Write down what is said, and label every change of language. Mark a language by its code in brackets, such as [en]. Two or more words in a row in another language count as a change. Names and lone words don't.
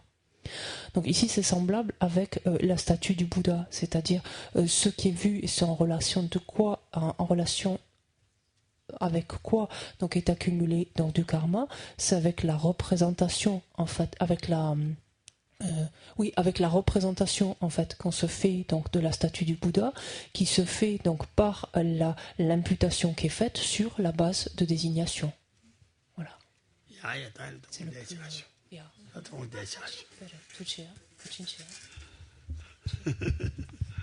[fr] Donc ici, c'est semblable avec la statue du Bouddha, c'est-à-dire ce qui est vu, c'est en relation de quoi, en relation avec quoi donc est accumulé donc du karma, c'est avec la représentation en fait, avec la Oui, avec la représentation en fait qu'on se fait donc de la statue du Bouddha, qui se fait donc par l'imputation qui est faite sur la base de désignation. Voilà. C'est le plus... Yeah. [zh] 他从我带下去。对的，出去啊，不进去啊。